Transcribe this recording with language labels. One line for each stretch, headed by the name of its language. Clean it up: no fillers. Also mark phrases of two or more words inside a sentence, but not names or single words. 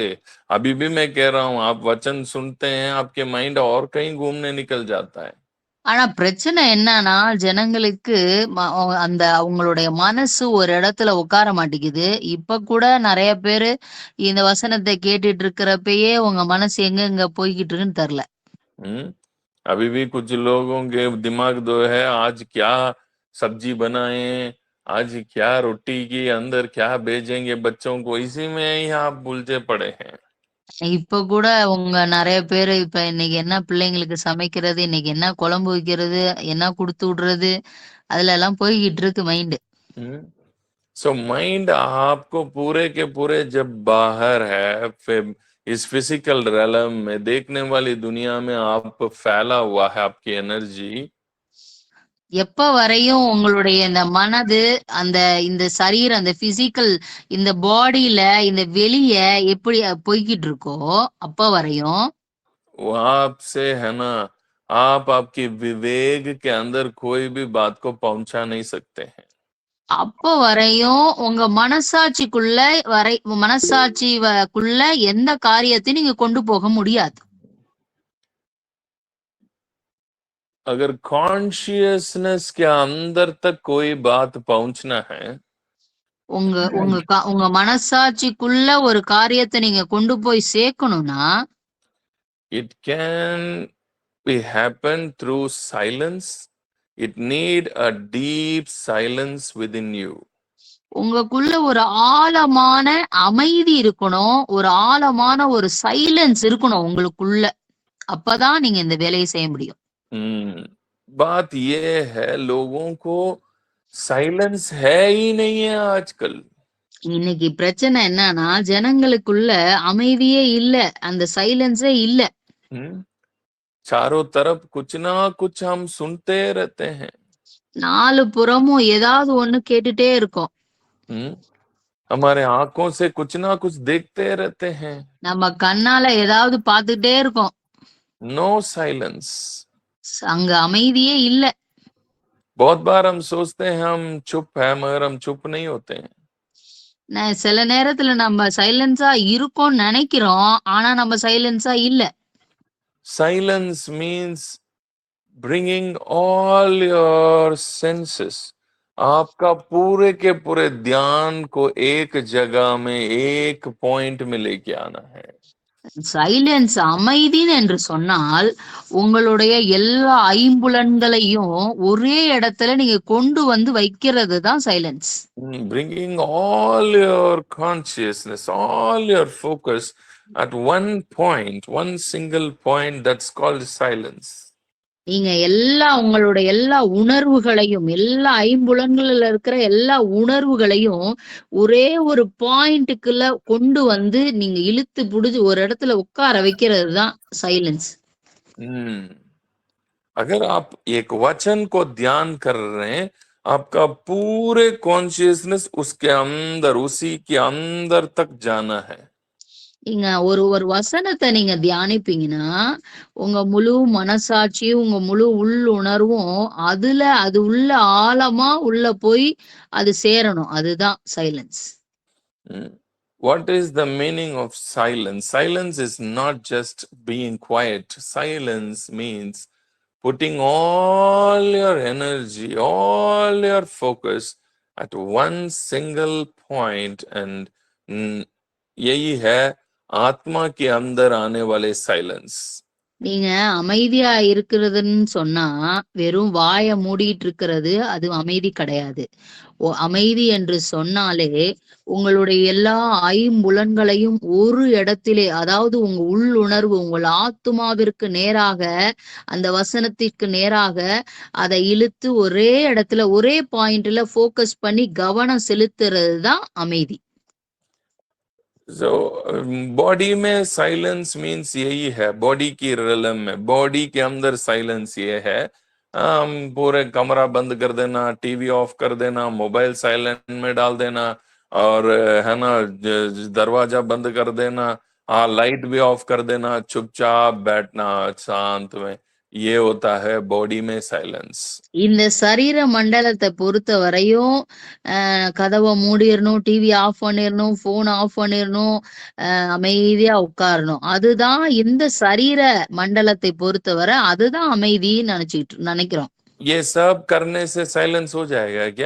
Hindi: अभी भी मैं कह रहा हूँ, आप वचन सुनते हैं, आपके माइंड और कहीं घूमने निकल जाता है।
Tamil: ஆனா பிரச்சனை என்னன்னா ஜனங்களுக்கு அந்த அவங்களுடைய மனசு ஒரு இடத்துல உட்கார மாட்டேங்குது. இப்ப கூட நிறைய பேரு இந்த வசனத்தை கேட்டுட்டு இருக்கிறப்பயே உங்க மனசு எங்க போய்கிட்டு இருக்குன்னு தெரியல.
Hindi: अभी भी कुछ लोगों के दिमाग दो है, आज क्या सब्जी बनाए, आज क्या रोटी की अंदर क्या भेजेंगे बच्चों को, इसी में ही आप उलझे पड़े हैं।
Tamil: இப்ப கூட உங்க நிறைய பேரு இப்ப இன்னைக்கு என்ன பிள்ளைங்களுக்கு சமைக்கிறது, இன்னைக்கு என்ன குழம்பு வைக்கிறது, என்ன கொடுத்து விடுறது, அதுல எல்லாம் போய்கிட்டு இருக்கு மைண்ட்.
Hindi: सो माइंड आपको पूरे के पूरे जब बाहर है, फिर इस
English: physical realm
Hindi: में देखने वाली दुनिया में आप फैला हुआ है आपकी एनर्जी
Tamil: எப்ப வரையும் உங்களுடைய இந்த மனது அந்த இந்த சரீரம் அந்த பிசிக்கல் இந்த பாடியில இந்த வெளிய எப்படி போய்கிட்டு இருக்கோ அப்ப வரையும்
Hindi: वो आपसे है ना आप आपकी विवेक के अंदर कोई भी बात को पहुंचा नहीं सकते हैं
Tamil: அப்ப வரையும் உங்க மனசாட்சிக்குள்ள எந்த காரியத்தையும் நீங்க கொண்டு போக முடியாது.
Hindi: अगर कॉन्शियसनेस के अंदर तक कोई बात पहुंचना है
Tamil: உங்க உங்க உங்க மனசாட்சிக்குள்ள ஒரு காரியத்தை நீங்க கொண்டு போய் சேர்க்கணும்னா
English: it can be happen through silence. It need a deep silence within you.
Tamil: உங்களுக்குள்ள ஒரு ஆழமான அமைதி இருக்கணும், ஒரு ஆழமான ஒரு சைலன்ஸ் இருக்கணும் உங்களுக்குள்ள. அப்பதான் நீங்க இந்த வேலையை செய்ய முடியும்.
Hindi: बात ये है लोगों को साइलेंस है ही नहीं है आजकल.
Tamil: இன்னைக்கு பிரச்சனை என்னன்னா ஜனங்களுக்குள்ள அமைதியே இல்ல, அந்த சைலன்ஸே இல்ல.
Hindi: चारों तरफ कुछ ना कुछ हम सुनते रहते हैं.
Tamil: நாலு புறமும் ஏதாவது ஒண்ணு கேட்டுட்டே இருக்கோம்.
Hindi: हमारे आंखों से कुछ ना कुछ देखते रहते हैं.
Tamil: நம்ம கண்ணால ஏதாவது பார்த்துட்டே இருக்கோம்.
English: no silence.
Tamil: அங்க அமைதியே இல்ல.
Hindi: बहुत बार हम सोचते हैं हम चुप है मगर हम चुप नहीं होते हैं.
Tamil: சில நேரத்துல நம்ம சைலன்ஸா இருக்கோம்னு நினைக்கிறோம், ஆனா நம்ம சைலன்ஸா இல்ல.
English: Silence means bringing all your senses.
Hindi: आपका पूरे के पूरे ध्यान को एक जगह में एक पॉइंट में लेके आना है.
Tamil: சைலன்ஸ் அமைதி என்று சொன்னால் உங்களுடைய எல்லா ஐம்புலன்களையும் ஒரே இடத்துல நீங்க கொண்டு வந்து வைக்கிறது தான் சைலன்ஸ்.
English: Bringing all your consciousness, all your focus at one point, one single point, that's called silence.
Tamil: நீங்க உங்களுடைய எல்லா உணர்வுகளையும் எல்லா ஐம்புலன்கள்ல இருக்கிற எல்லா உணர்வுகளையும் ஒரே ஒரு பாயிண்ட்டுக்குள்ள கொண்டு வந்து நீங்க இழுத்து புடிச்சு ஒரு இடத்துல உட்கார வைக்கிறது தான் சைலன்ஸ்.
Hindi: अगर आप एक वचन को ध्यान कर रहे हैं आपका पूरे कॉन्शियसनेस उसके अंदर उसी के अंदर तक जाना है.
Tamil: நீங்க ஒரு வசனத்தை நீங்க தியானிப்பீங்கன்னா உங்க முழு மனசாட்சியும் உங்க முழு உள்ளுணர்வும் அது உள்ள ஆழமா உள்ள போய் அது சேரணும். அதுதான் சைலன்ஸ்.
English: What is the meaning of silence? Silence is not just being quiet. Silence means putting all your energy, all your focus at one single point and
Hindi: यही है आत्मा के अंदर आने वाले साइलेंस.
Tamil: நீங்க அமைதியா இருக்கிறதுன்னு சொன்னா வெறும் வாயை மூடிட்டு இருக்கிறது அது அமைதி கிடையாது. அமைதி என்று சொன்னாலே உங்களுடைய எல்லா ஐம்புலன்களையும் ஒரு இடத்திலே, அதாவது உங்க உள்ளுணர்வு உங்கள் ஆத்மாவிற்கு நேராக அந்த வசனத்திற்கு நேராக அதை இழுத்து ஒரே இடத்துல ஒரே பாயிண்ட்ல போக்கஸ் பண்ணி கவனம் செலுத்துறது தான் அமைதி.
Hindi: So बॉडी में
English: silence means
Hindi: यही है. बॉडी की रिलम में बॉडी के अंदर साइलेंस ये है पूरे कमरा बंद कर देना,
English: TV off
Hindi: कर देना,
English: mobile silent
Hindi: में डाल देना और है ना दरवाजा बंद कर देना, लाइट भी ऑफ कर देना, चुपचाप बैठना शांत में, ये होता है बॉडी में साइलेंस.
Tamil: இந்த சரீர மண்டலத்தை பொறுத்த வரையும் கதவை மூடிடணும்,
English: TV off
Tamil: பண்ணிடணும்,
English: phone off
Tamil: பண்ணிடணும், அமைதியா உட்காரணும். அதுதான் இந்த சரீர மண்டலத்தை பொறுத்தவரை அதுதான் அமைதின்னு நினைக்கிறோம்.
Hindi: ये सब करने से साइलेंस हो जाएगा क्या?